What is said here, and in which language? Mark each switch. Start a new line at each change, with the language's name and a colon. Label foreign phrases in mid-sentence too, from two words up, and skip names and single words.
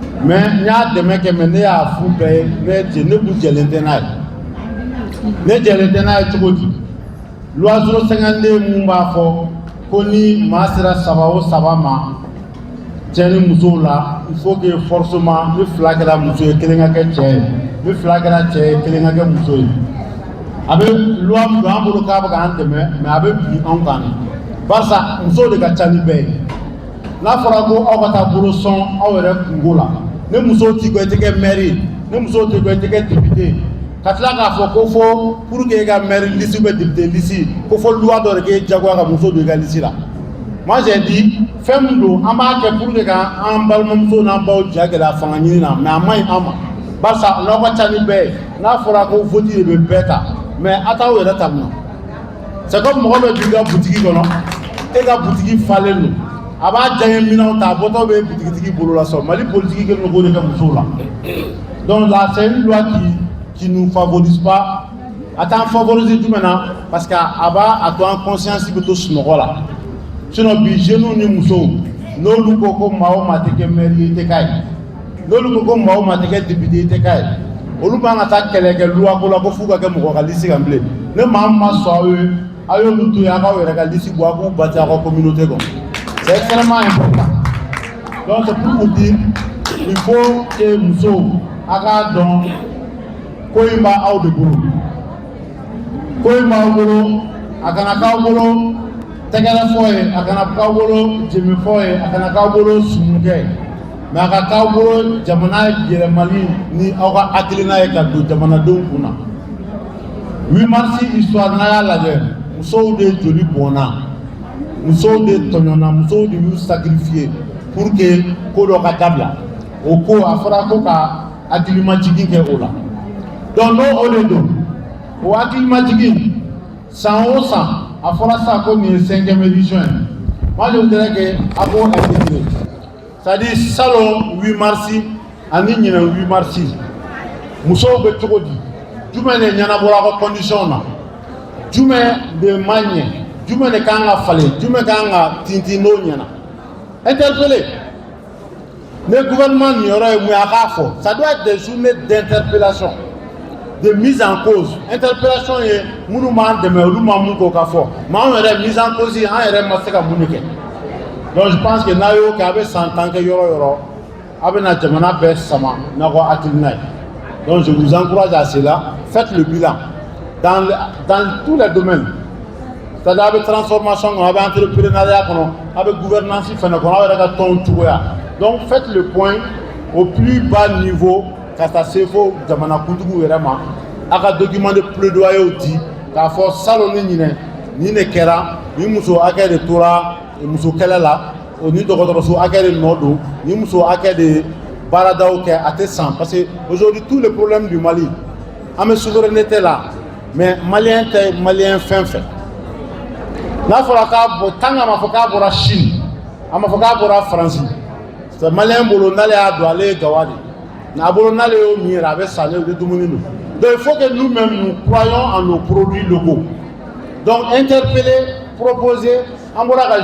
Bambara: mais n y'a dɛmɛ kɛ mais ne y'a fu bɛɛ ye ne kun jɛlen tɛ n'a ye ne jɛlen tɛ n'a ye cogo di loi 052 mun b'a fɔ ko ni maa sera 3 o 3 ma cɛ ni musow la
French: il faut que forcément
Bambara: ni 2 kɛra muso ye 1 ka kɛ cɛ ye ni 2 kɛra cɛ ye 1 ka kɛ muso ye a bɛ loi min don an bolo k'a bɛ k'an dɛmɛ mais a bɛ bin anw kan de barisa musow de ka ca ni bɛɛ ye n'a fɔra ko aw ka taa bolo sɔn aw yɛrɛ kungo la ni musow t'i kɔ i tɛ kɛ maire ye ni musow t'i kɔ i tɛ kɛ député ka tila k'a fɔ ko fo
French: pour que
Bambara: i ka maire liste bɛ député liste ko fo loi dɔ de k'e jagoya ka muso don i ka liste la
French: moi j'ai dit
Bambara: fɛn min don an b'a kɛ
French: pour que
Bambara: k'an balimamuso n'an baw ja gɛlɛya fanga ɲini na mais a man ɲi an ma barisa n'aw ka ca ni bɛɛ ye n'a fɔra ko vote de bɛ bɛɛ ta mais a t'aw yɛrɛ ta munna
French: c'est comme
Bambara: mɔgɔ dɔ b'i ka butigi kɔnɔ e ka butigi falen don a b'a diya ye minɛnw ta a bɔtɔ bɛ butigitigi bolo la sɔrɔ mali politique kɛlen don k'o de kɛ musow la
French: donc là c'est une loi qui nous favorise pas
Bambara: a t'an favoriser jumɛn na
French: parce que
Bambara: a b'a to an conscience bɛ to sunɔgɔ la sinon bi jeunes ni musow n'olu ko ko maa o maa tɛ kɛ maire ye i tɛ k'a ye n'olu ko ko maa o maa tɛ kɛ député i tɛ k'a ye olu b'an ka taa kɛlɛ kɛ loi ko la ko f'u ka kɛ mɔgɔ ka liste kan bilen ne maa min ma sɔn aw ye a y'olu to yen a k'aw yɛrɛ ka liste bɔ a k'u bati a ka communauté kɔnɔ
French: c'est extrêmement important donc c'est pour vous dire il faut que
Bambara: musow a k'a dɔn ko in b'aw de bolo ko in b'aw bolo a kana k'aw bolo tɛgɛrɛ fɔ ye a kana k'aw bolo jemi fɔ ye a kana k'aw bolo sumukɛ mais a ka k'aw bolo jamana yɛlɛmali ni aw ka hakilina ye ka don jamanadenw kunna 8 mars histoire n'a y'a lajɛ musow de joli bɔnna musow de tɔɲɔna musow de y'u sacrifier
French: pour que
Bambara: ko dɔ ka dabila o ko a fɔra ko ka hakilimajigin kɛ o la donc n'o o de don o hakilimajigin san o san a fɔra sa ko nin ye 5e édition ye
French: moi je voudrais que
Bambara: a k'o intégrer
French: c'est-à-dire salon
Bambara: 8 mars ani ɲinɛ 8 mars musow bɛ cogo di jumɛn de ɲɛnabɔra a ka condition na jumɛn de ma ɲɛ jumɛn de kan ka falen jumɛn kan ka tintin n'o ɲɛna interpeller
French: le gouvernement
Bambara: nin yɔrɔ ye mun ye a k'a fɔ
French: ça doit être des journées d'interpellation de mise en cause
Bambara: interpellation ye minnu b'an dɛmɛ olu ma mun k'o ka fɔ mais anw yɛrɛ
French: mise en cause
Bambara: an yɛrɛ ma se ka mun de kɛ
French: donc je pense que
Bambara: n'a y'o kɛ a bɛ san 10 kɛ yɔrɔ o yɔrɔ a bɛ na jamana bɛɛ sama n'a ko hakilina ye
French: donc je vous encourage à cela faites le bilan dans tous les domaines c'est-à-dire
Bambara: a bɛ transformation kɔnɔ a bɛ entrepreneuriat kɔnɔ a bɛ gouvernance fɛnɛ kɔnɔ aw yɛrɛ ka tɔn cogoya
French: donc faites le point au plus bas niveau
Bambara: ka taa se fo jamanakuntigiw yɛrɛ ma a ka
French: document de plaidoyer
Bambara: di k'a fɔ salon ni ɲinɛ nin de kɛra ni muso hakɛ de tora muso kɛlɛ la o ni dɔgɔtɔrɔso hakɛ de nɔ don ni muso hakɛ de baaradaw kɛ a tɛ san
French: parce que aujourd'hui tous les problèmes du Mali
Bambara: an bɛ souveraineté la mais malien tɛ malien fɛn fɛn n'a fɔra k'a bɔ
French: tant que
Bambara: a ma fɔ k'a bɔra Chine a ma fɔ k'a bɔra France c'est malien bolo n'ale y'a don ale ye gawa de n'a bolo n'ale y'o min yɛrɛ a bɛ sa ale de dumuni don
French: donc il faut que nous-mêmes nous croyons en nos produits locaux donc interpeller proposer
Bambara: an bɔra ka